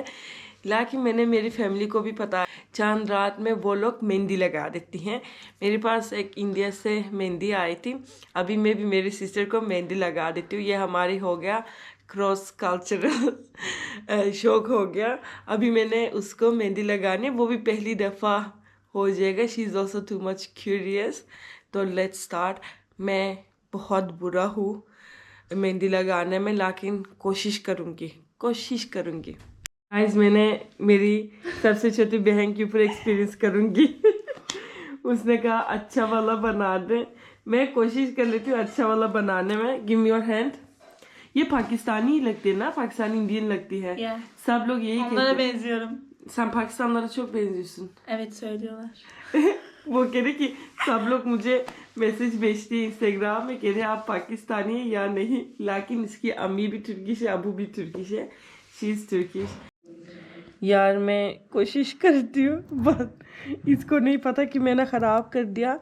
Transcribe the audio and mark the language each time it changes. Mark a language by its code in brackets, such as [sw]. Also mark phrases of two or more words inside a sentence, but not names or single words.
[hi] लेकिन मैंने मेरी फैमिली को भी पता है चांद रात में वो लोग मेहंदी लगा देती हैं। मेरे पास एक इंडिया से मेहंदी आई थी, अभी मैं भी मेरी सिस्टर को मेहंदी लगा देती हूँ। ये हमारी हो गया [en] cross cultural [hi] शौक हो गया। अभी मैंने उसको मेहंदी लगाने, वो भी पहली दफ़ा हो जाएगा। [en] She is also too much curious. तो let's start. [hi] मैं बहुत बुरा हूँ मेहंदी लगाने में, लेकिन कोशिश करूँगी। गाइस मैंने मेरी सबसे छोटी बहन के ऊपर एक्सपीरियंस करूँगी। उसने कहा अच्छा वाला बना दे। मैं कोशिश कर लेती हूँ अच्छा वाला बनाने में। [en] give me your hand. [hi] ये पाकिस्तानी लगती है ना, पाकिस्तानी इंडियन लगती है। [en] Yeah. [hi] सब लोग यही [tr] Onlara [hi] कहते हैं। [tr] benziyorum. Sen Pakistanlara çok benziyorsun. Evet söylüyorlar. [hi] वो कह रहे कि सब लोग मुझे मैसेज भेजते हैं इंस्टाग्राम में, कह रहे आप पाकिस्तानी है या नहीं। लेकिन इसकी अम्मी भी तुर्किश है, अबू भी तुर्किश है। [en] She is Turkish. [hi] यार मैं कोशिश करती हूँ, बट इसको नहीं पता कि मैंने ख़राब कर दिया।